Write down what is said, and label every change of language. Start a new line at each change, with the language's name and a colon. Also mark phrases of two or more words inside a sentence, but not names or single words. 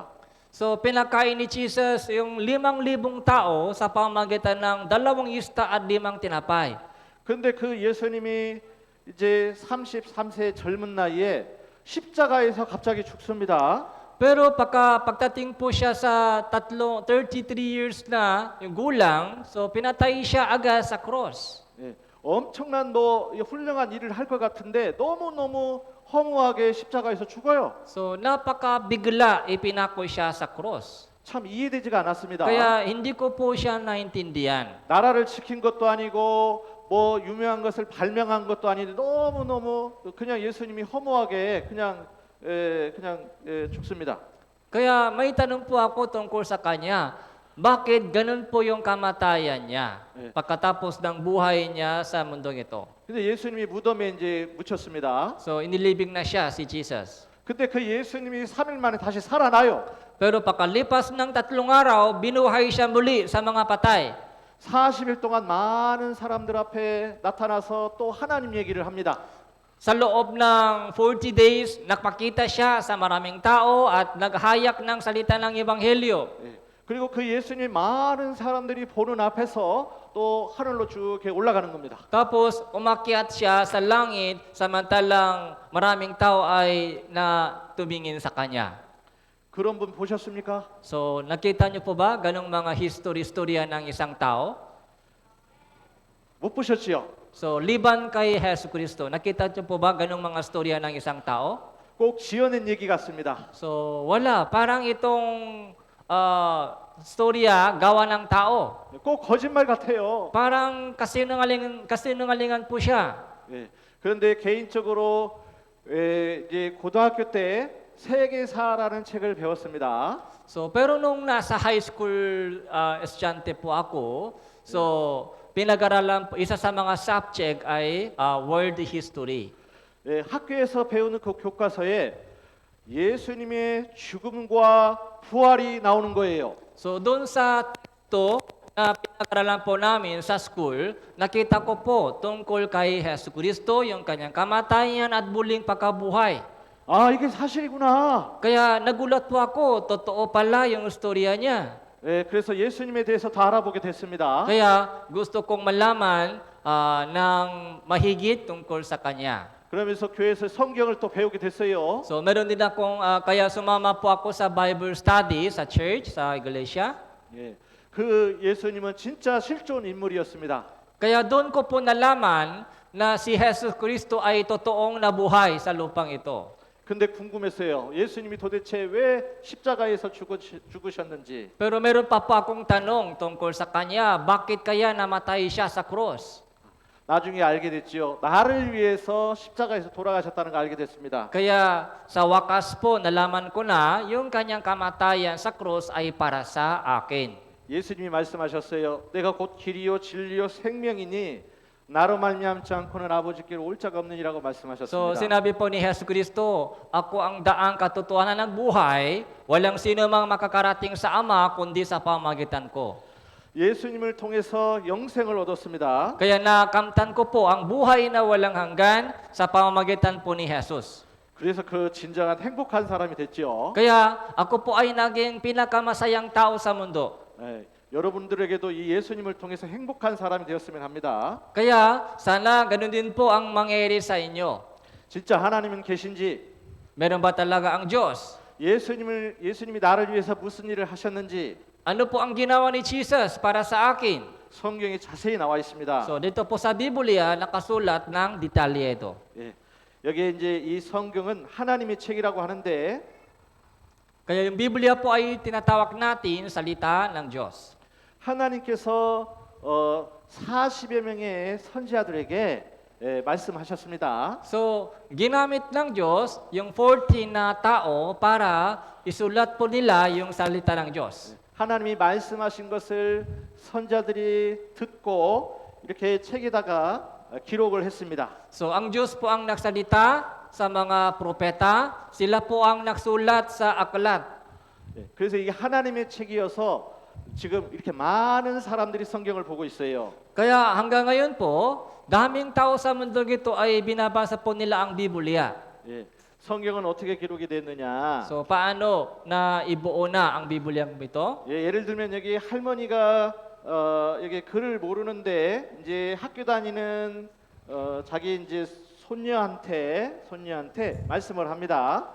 Filipino: So pinakain ni Jesus yung 5,000 tao sa pamamagitan ng 2 isda at 5 tinapay.
Korean: 근데 그 예수님이 이제 33세 젊은 나이에 십자가에서 갑자기 죽습니다.
Filipino: Pero pagdating po siya sa 33 years na yung gulang, so pinatay siya agad sa cross.
Korean: 엄청난 훌륭한 일을 할 것 같은데 너무너무 허무하게 십자가에서 죽어요.
Filipino: So napakabigla ipinako siya sa cross.
Korean: 참 이해되지가 않았습니다.
Filipino: Kaya hindi ko po siya naintindihan.
Korean: 나라를 지킨 것도 아니고 유명한 것을 발명한 것도 아닌데 너무너무 그냥 예수님이 허무하게 그냥 죽습니다.
Filipino: Kaya may tanong po ako tungkol sa kanya. Bakit ganun po yung kamatayan niya pagkatapos ng buhay niya sa mundong ito?
Korean: 근데 예수님이 무덤에 이제 묻혔습니다.
Filipino: So inilibing na siya si Jesus.
Korean: 근데 그 예수님이 3일 만에 다시 살아나요.
Filipino: Pero pagkalipas ng 3 araw, binuhay siya muli sa mga patay.
Korean: 40일 동안 많은 사람들 앞에 나타나서 또 하나님 얘기를 합니다.
Filipino: Sa loob ng 40 days, nakpakita siya sa maraming tao at naghayak ng salita ng Ebanghelyo.
Korean: 그리고 그 예수님 많은 사람들이 보는 앞에서 또 하늘로 쭉 이렇게 올라가는 겁니다.
Filipino: Tapos umakyat siya sa langit samantalang maraming tao ay na tumingin sa kanya.
Korean: 그런 분 보셨습니까?
Filipino: So nakita niyo po ba ganong mga history-storya ng isang tao?
Korean: 못 보셨지요?
Filipino: So liban kay Hesus Kristo, nakita niyo po ba ganong mga storya ng isang tao?
Korean: 꼭 지어낸 얘기 같습니다.
Filipino: So wala, parang itong storya gawa ng tao.
Korean: 꼭 거짓말 같아요.
Filipino: Parang kasinungalingan po siya.
Korean: 그런데 개인적으로 이제 고등학교 때 세계사라는 책을 배웠습니다.
Filipino: So pero nung nasa
English: high school
Filipino: estudyante po ako, so pinag-aralan isa sa mga subject ay
English: world history.
Korean: 학교에서 배우는 그 교과서에 예수님의 죽음과 부활이 나오는 거예요.
Filipino: So doon sa teksto na pinag-aralan po namin sa school, nakita ko po tungkol kay Hesus Kristo, yung kanyang kamatayan at muling pagkabuhay.
Korean: 아, 이게 사실이구나.
Filipino: Kaya nagulat po ako, totoo pala yung istorya niya.
Korean: 예, 그래서 예수님에 대해서 더 알아보게 됐습니다.
Filipino: Kaya gusto kong malaman ng mahigit tungkol sa kanya.
Korean: 그러면서 교회에서 성경을 또 배우게 됐어요.
Filipino: So meron din akong, kaya sumama po ako sa
English: Bible study
Filipino: sa church, sa iglesia.
Korean: 예, 그 예수님은 진짜 실존 인물이었습니다.
Filipino: Kaya doon ko po nalaman na si Jesus Kristo ay totoong nabuhay sa lupang ito.
Korean: 근데 궁금했어요. 예수님이 도대체 왜 십자가에서 죽으셨는지.
Filipino: Pero meron pa po akong tanong tungkol sa kanya, bakit kaya namatay siya sa cross?
Korean: 나중에 알게 됐지요. 나를 위해서 십자가에서 돌아가셨다는 걸 알게 됐습니다.
Filipino: Kaya sa wakas po, nalaman ko na yung kanyang kamatayan sa cross ay para sa akin.
Korean: 예수님이 말씀하셨어요. 내가 곧 길이요 진리요 생명이니 나로 말미암지 않고는 아버지께로 올 자가 없느니라고
Filipino: So
Korean: 말씀하셨습니다.
Filipino: sinabi po ni Jesus Kristo, ako ang daang katotohanan ng buhay, walang sino mang makakarating sa Ama kundi sa pamagitan ko.
Korean: 예수님을 통해서 영생을 얻었습니다.
Filipino: Kaya nakamtan ko po ang buhay na walang hanggan sa pamamagitan po ni Jesus.
Korean: 그래서 그 진정한 행복한 사람이 됐지요.
Filipino: Kaya ako po ay naging pinakamasayang tao sa mundo.
Korean: 예, 여러분들에게도 이 예수님을 통해서 행복한 사람이 되었으면 합니다.
Filipino: Kaya sana ganun din po ang mangyayari sa inyo.
Korean: 진짜 하나님은 계신지,
Filipino: Meron ba talaga ang Diyos?
Korean: 예수님이 나를 위해서 무슨 일을 하셨는지
Filipino: Ano po ang ginawa ni Jesus para sa akin?
Korean: 성경에 자세히 나와 있습니다.
Filipino: So dito po sa Biblia nakasulat ng detalye ito.
Korean: 예, 여기에 이제 이 성경은 하나님의 책이라고 하는데
Filipino: Kaya yung Biblia po ay tinatawag natin salita ng Diyos.
Korean: 하나님께서 40여 명의 선지자들에게 말씀하셨습니다.
Filipino: So, ginamit ng Diyos yung 14 na tao para isulat po nila yung salita ng Diyos.
Korean: 하나님이 말씀하신 것을 선자들이 듣고 이렇게 책에다가 기록을 했습니다.
Filipino: So, ang Diyos po ang nagsalita sa mga propeta, sila po ang nagsulat sa aklat.
Korean: 예, 그래서 이게 하나님의 책이어서 지금 이렇게 많은 사람들이 성경을 보고 있어요.
Filipino: Kaya hanggang ngayon po, daming tao sa mundong ito ay binabasa po nila ang Biblia.
Korean: 예, 성경은 어떻게 기록이 됐느냐?
Filipino: So, paano na ibuo na ang Biblia ito?
Korean: 예, 예를 들면 여기 할머니가 여기 글을 모르는데 이제 학교 다니는 자기 이제 손녀한테 말씀을 합니다.